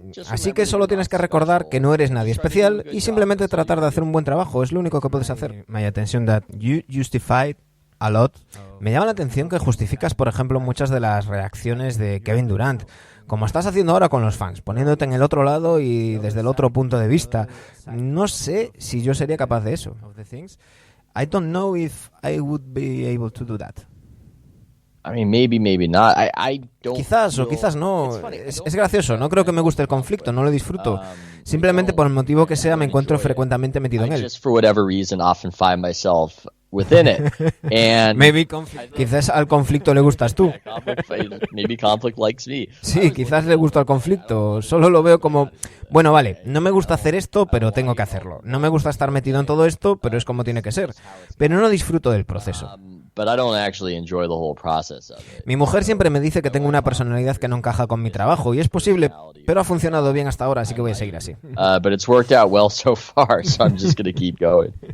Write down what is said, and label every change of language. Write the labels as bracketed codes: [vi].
[es] Así que solo tienes que recordar que no eres nadie especial y simplemente tratar de hacer un buen trabajo. Es lo único que puedes hacer. [en] My attention that you justified a lot. [es] Me llama la atención que justificas, por ejemplo, muchas de las reacciones de Kevin Durant, como estás haciendo ahora con los fans, poniéndote en el otro lado y desde el otro punto de vista. No sé si yo sería capaz de eso. [en] I don't know if I would be able to do that. I mean, maybe not. I don't. [es] Quizás o quizás no. Es gracioso. No creo que me guste el conflicto. No lo disfruto. Simplemente por el motivo que sea, me encuentro frecuentemente metido en él. [en] Just for whatever reason, often find myself within it. And [es] quizás al conflicto le gustas tú. [en] Maybe conflict likes me. [es] Sí, quizás le gusta el conflicto. Solo lo veo como, bueno, vale, no me gusta hacer esto, pero tengo que hacerlo. No me gusta estar metido en todo esto, pero es como tiene que ser. Pero no disfruto del proceso. [en] But I don't actually enjoy the whole process of it. [es] Mi mujer siempre me dice que tengo una personalidad que no encaja con mi trabajo, y es posible, pero ha funcionado bien hasta ahora, así que voy a seguir así. [en] But it's worked out well so far, so I'm just going to keep going.